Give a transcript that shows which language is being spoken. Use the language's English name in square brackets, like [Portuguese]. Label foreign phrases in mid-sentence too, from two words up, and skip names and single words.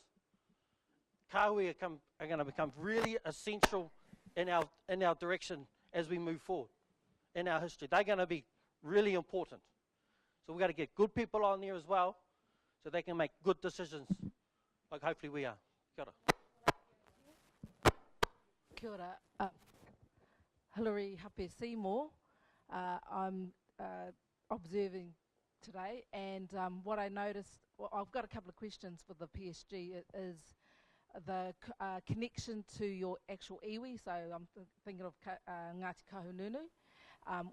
[English] Kahui are going to become really essential in our direction as we move forward in our history. They're going to be really important. So we've got to get good people on there as well, so they can make good decisions, like hopefully we are. [Māori] Kia ora. Kia ora. Hilary Hape Seymour. [English] I'm observing today, and what I noticed, well, I've got a couple of questions for the PSG, is the connection to your actual iwi, so I'm thinking of Ngāti Kahununu.